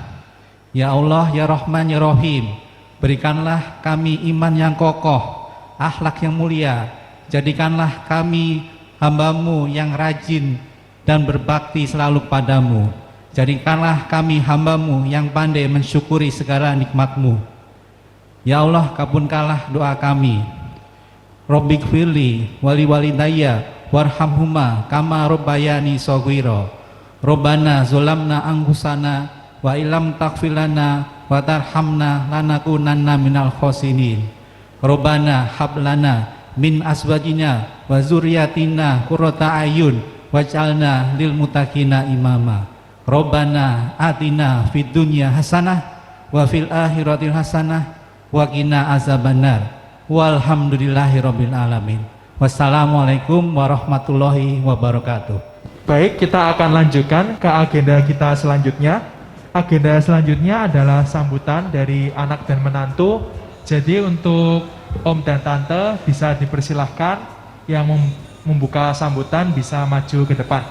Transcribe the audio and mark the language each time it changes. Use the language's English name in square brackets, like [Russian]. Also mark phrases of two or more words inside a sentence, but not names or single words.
[Arabic] يا الله يا رحمن يا رحيم, [Indonesian] berikanlah kami iman yang kokoh, akhlak yang mulia. Jadikanlah kami hamba-Mu yang rajin dan berbakti selalu kepadamu. Jadikanlah kami hamba-Mu yang pandai mensyukuri segala nikmat-Mu. [Arabic] يا الله, [Indonesian] kabulkanlah doa kami. [Arabic] رب اغفر لي ولوالدي وارحمهما كما ربياني صغيرا. ربنا ظلمنا أنفسنا وإن لم تغفر لنا وترحمنا لنكونن من الخاسرين. ربنا هب لنا من أزواجنا وذرياتنا قرة أعين واجعلنا للمتقين إماما. ربنا آتنا في الدنيا حسنة وفي الآخرة حسنة وقنا عذاب النار. والحمد لله رب العالمين والسلام عليكم ورحمة الله وبركاته. [Indonesian] Baik, kita akan lanjutkan ke agenda kita selanjutnya. Agenda selanjutnya adalah sambutan dari anak dan menantu. Jadi untuk om dan tante bisa dipersilahkan, yang membuka sambutan bisa maju ke depan.